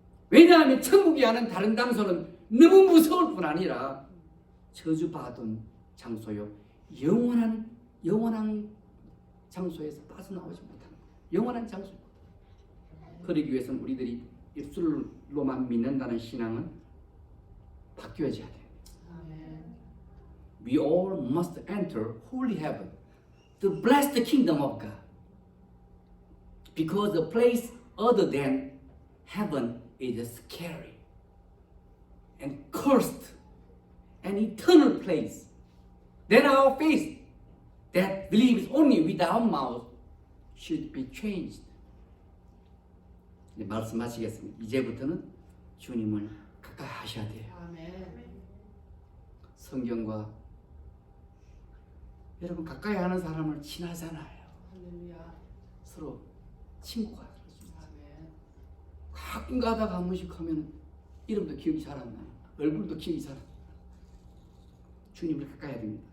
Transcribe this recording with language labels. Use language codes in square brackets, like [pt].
[ko] 왜냐하면 천국이 아닌 다른 장소는 너무 무서울 뿐 아니라 저주받은 장소요, 영원한 장소에서 빠져나오지 못하는 영원한 장소입니다. 그러기 위해서는 우리들이 입술로만 믿는다는 신앙은 바뀌어져야 돼요. [en] We all must enter holy heaven to bless the kingdom of God. Because a place other than heaven is scary and cursed, an eternal place. That our faith that believes only with our mouth should be changed. [ko] 네, 말씀하시겠습니다. 이제부터는 주님을 가까이 하셔야 돼요. 성경과 여러분 가까이 하는 사람을 친하잖아요. 서로 친구가 그렇습니다. 가끔 가다가 한 번씩 하면 이름도 기억이 잘 안 나요. 얼굴도 기억이 잘 안 나요. 주님을 가까이 해야 됩니다.